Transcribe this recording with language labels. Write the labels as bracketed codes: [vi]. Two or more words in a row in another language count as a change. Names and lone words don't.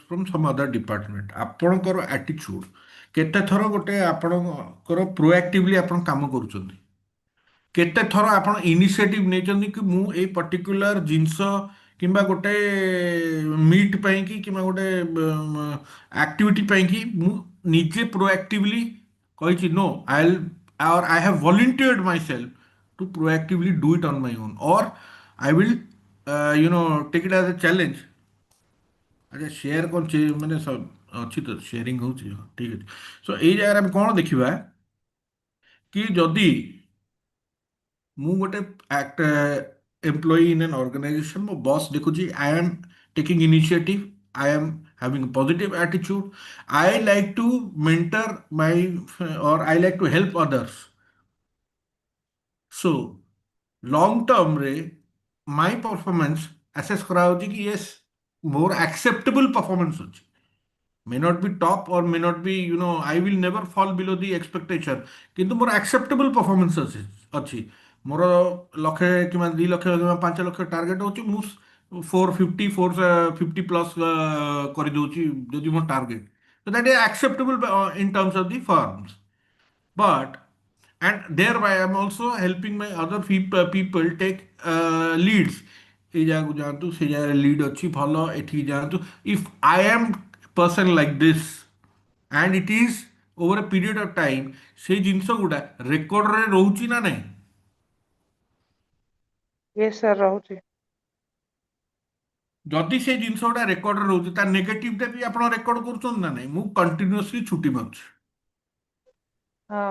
[en] from some other department [or] ଆପଣଙ୍କର ଆଟିଚ୍ୟୁଡ୍ କେତେ ଥର ଗୋଟେ ଆପଣଙ୍କର ପ୍ରୋଆକ୍ଟିଭଲି ଆପଣ କାମ କରୁଛନ୍ତି କେତେ ଥର ଆପଣ ଇନିସିଏଟିଭ୍ ନେଇଛନ୍ତି କି ମୁଁ ଏଇ ପର୍ଟିକୁଲାର ଜିନିଷ କିମ୍ବା ଗୋଟେ ମିଟ୍ ପାଇଁକି କିମ୍ବା ଗୋଟେ ଆକ୍ଟିଭିଟି ପାଇଁକି ମୁଁ ନିଜେ ପ୍ରୋଆକ୍ଟିଭଲି କହିଛି [en] no I or I have volunteered myself to proactively do it on my own or I will take it as a challenge [or] ଆଚ୍ଛା ସେୟାର କ'ଣ ମାନେ ଅଛି ତ ସେୟାରିଂ ହେଉଛି ଠିକ୍ ଅଛି ସୋ ଏଇ ଜାଗାରେ ଆମେ କ'ଣ ଦେଖିବା କି ଯଦି ମୁଁ ଗୋଟେ [en] employee in an organisation [or] ମୋ ବସ୍ ଦେଖୁଛି [en] I am taking initiative I am having a positive attitude. I like to mentor or I like to help others. So, long term ରେ my performance assess [or] କରାଯାଉଛି କି [en] yes ମୋର acceptable performance ଅଛି may not be top or may not be I will never fall below the expectation [or] କିନ୍ତୁ ମୋର [en] acceptable performance [or] ଅଛି ମୋର ଲକ୍ଷେ କିମ୍ବା 2 ଲକ୍ଷ କିମ୍ବା 5 ଲକ୍ଷ ଟାର୍ଗେଟ୍ ହେଉଛି ମୁଁ 450 ପ୍ଲସ୍ କରିଦେଉଛି ଯଦି ମୋ ଟାର୍ଗେଟ୍ [en] so that is acceptable in terms of the firms but and thereby I am also helping my other people take leads [or] এই ଜାଗାକୁ ଯାଆନ୍ତୁ ସେ ଜାଗାରେ ଲିଡ୍ ଅଛି ଭଲ ଏଠିକି ଯାଆନ୍ତୁ [en] if I am person like this and it is over a period of time [or] ସେଇ ଜିନିଷ ଗୁଡ଼ା ରେକର୍ଡରେ ରହୁଛି ନା ନାହିଁ [en] yes sir [or] ରହୁଛି। ଯଦି ସେଇ ଜିନିଷ ଗୁଡ଼ା ରେକର୍ଡରେ ରହୁଛି ତା ନେଗେଟିଭଟା ବି ଆପଣ ରେକର୍ଡ କରୁଛନ୍ତି ନା ନାହିଁ ମୁଁ କଣ୍ଟିନ୍ୟୁଅସଲି ଛୁଟି ମାରୁଛି ହଁ